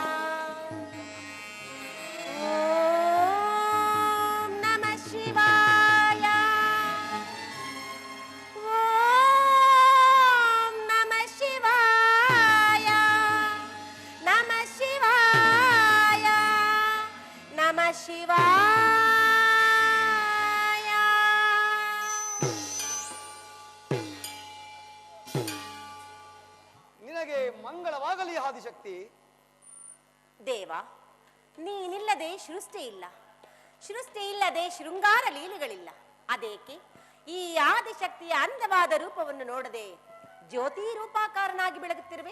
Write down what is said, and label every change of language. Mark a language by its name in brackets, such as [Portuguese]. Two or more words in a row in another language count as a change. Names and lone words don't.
[Sanskrit] ಓಂ ನಮಃ ಶಿವಾಯ ಓಂ ನಮಃ ಶಿವಾಯ ನಮಃ ಶಿವಾಯ ನಮಃ ಶಿವಾಯ [Kannada] ನಿನಗೆ ಮಂಗಳವಾಗಲಿ ಆದಿಶಕ್ತಿ. ದೇವ, ನೀನಿಲ್ಲದೆ ಸೃಷ್ಟಿ ಇಲ್ಲ, ಸೃಷ್ಟಿ ಇಲ್ಲದೆ ಶೃಂಗಾರ ಲೀಲೆಗಳಿಲ್ಲ. ಅದೇಕೆ ಈ ಆದಿಶಕ್ತಿಯ ಅಂದವಾದ ರೂಪವನ್ನು ನೋಡದೆ ಜ್ಯೋತಿ ರೂಪಾಕಾರನಾಗಿ ಬೆಳಗುತ್ತಿರುವೆ?